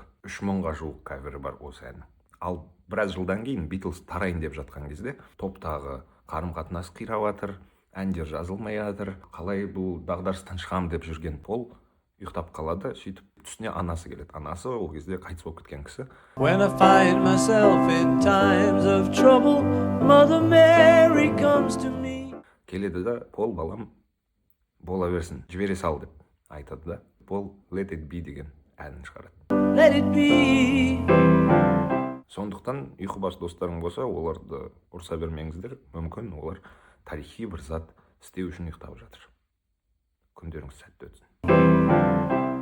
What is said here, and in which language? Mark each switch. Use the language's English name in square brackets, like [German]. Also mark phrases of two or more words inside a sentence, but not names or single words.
[Kazakh] 3000-ға жуық кавері бар осы ән. Ал біраз жылдан кейін Beatles тарайын деп жатқан кезде топтағы қарым-қатынас қирап жатыр, әндер жазылмай жатыр. Қалай бұл дағдарыстан шығам деп жүрген Пол ұйықтап қалады. Сөйтіп түсіне анасы келеді. Анасы ол кезде қайтыс болып кеткен кісі. [English] When I find myself in times of trouble, Mother Mary comes to me. [Kazakh] Келеді да, Пол балам бола берсін, жібере сал деп айтады да. Пол Let It Be деген әнін шығарады. [English] Let it be. [Kazakh] Сондықтан ұйқыбас достарың болса, оларды ұрса бермеңіздер. Мүмкін олар тарихи бір зат істеу үшін ұйықтап жатыр. Күндеріңіз сәтті өтсін.